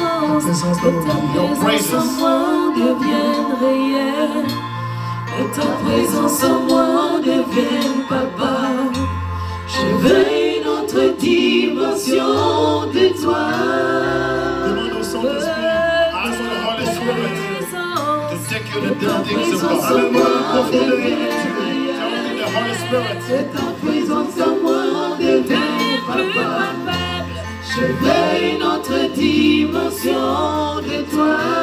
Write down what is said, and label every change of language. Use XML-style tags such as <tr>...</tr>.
<fr>Ta présence dans nos vies.</fr> <en>Your presence.</en> <fr>Devienne réelle, que ta présence en moi devienne papa. Je veux une autre dimension de toi. Demande au Saint-Esprit.</fr> <en>Ask the Holy Spirit to take you to the things of God.</en> <fr>Amène-moi dans la profondeur.</fr> <en>Tell the Holy Spirit.</en> <fr>Que ta présence en moi devienne papa. Je veux une autre dimension de toi.</fr>